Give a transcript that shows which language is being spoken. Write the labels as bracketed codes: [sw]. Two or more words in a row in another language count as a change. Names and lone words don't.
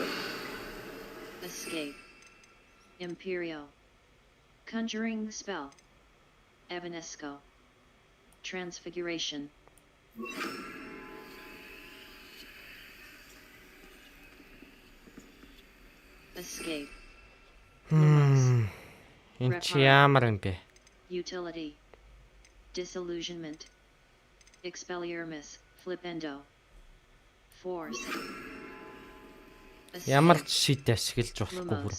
[en] Escape. Imperial. Conjuring spell. Evanesco. Transfiguration. Escape. [mn] Энэ чи ямар юм бэ? [en] Utility. Disillusionment. Expelliarmus. Flipendo. Force. [mn] Ямар ч шит ашиглаж болохгүй бүр.